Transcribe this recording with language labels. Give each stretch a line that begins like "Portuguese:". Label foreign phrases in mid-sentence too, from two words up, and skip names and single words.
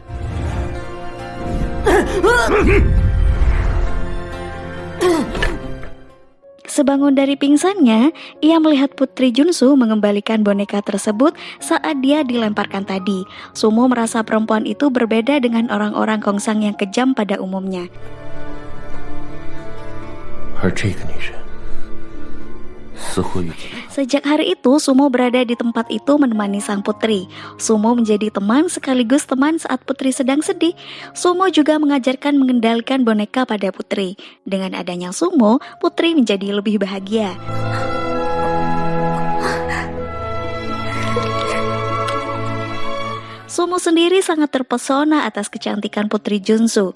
Indonesian: Sebangun dari pingsannya, ia melihat Putri Junsu mengembalikan boneka tersebut saat dia dilemparkan tadi. Sumo merasa perempuan itu berbeda dengan orang-orang Kongsang yang kejam pada umumnya.
Chinese: 而这个女人似乎与
Indonesian: Sejak hari itu, Sumo berada di tempat itu menemani sang putri. Sumo menjadi teman sekaligus teman saat putri sedang sedih. Sumo juga mengajarkan mengendalikan boneka pada putri. Dengan adanya Sumo, putri menjadi lebih bahagia. Sumo sendiri sangat terpesona atas kecantikan Putri Junsu.